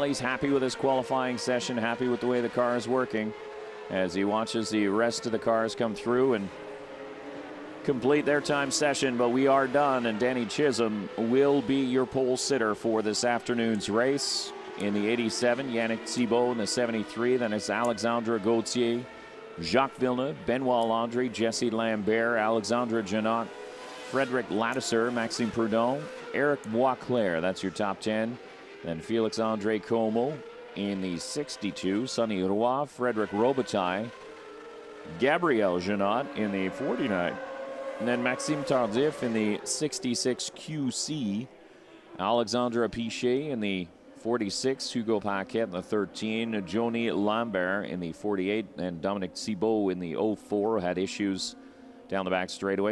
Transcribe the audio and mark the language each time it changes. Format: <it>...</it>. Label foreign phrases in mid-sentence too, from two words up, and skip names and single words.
<en>He's happy with his qualifying session, happy with the way the car is working as he watches the rest of the cars come through and complete their time session. But we are done, and Danny Chisholm will be your pole sitter for this afternoon's race. In the 87, Yannick Thibault in the 73. Then it's Alexandre Gauthier, Jacques Villeneuve, Benoit Landry, Jesse Lambert, Alexandre Janot, Frederic Ladisser, Maxime Prudhomme, Eric Boisclair. That's your top 10. Then Félix-André Como in the 62, Sonny Roy, Frederic Robitaille, Gabriel Janot in the 49. And then Maxime Tardif in the 66 QC, Alexandre Pichet in the 46, Hugo Paquet in the 13, Johnny Lambert in the 48, and Dominic Thibault in the 04 had issues down the back straightaway.</en>